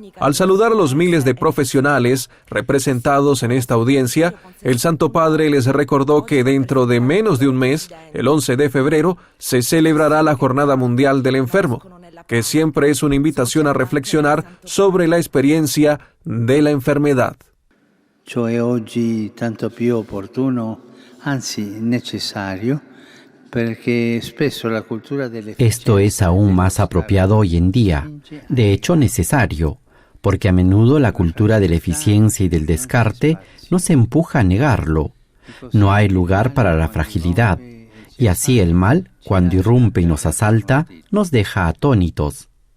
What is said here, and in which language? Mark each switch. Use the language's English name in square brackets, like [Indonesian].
[Spanish] Al saludar a los miles de profesionales representados en esta audiencia, el Santo Padre les recordó que dentro de menos de un mes, el 11 de febrero, se celebrará la Jornada Mundial del Enfermo, que siempre es una invitación a reflexionar sobre la experiencia de la enfermedad. [Italian] Ciò è oggi tanto più opportuno, anzi necesario, perché spesso la cultura delle... [Spanish] Esto es aún más apropiado hoy en día, de hecho necesario, porque a menudo la cultura de la eficiencia y del descarte nos empuja a negarlo. No hay lugar para la fragilidad, y así el mal, cuando irrumpe y nos asalta, nos deja atónitos.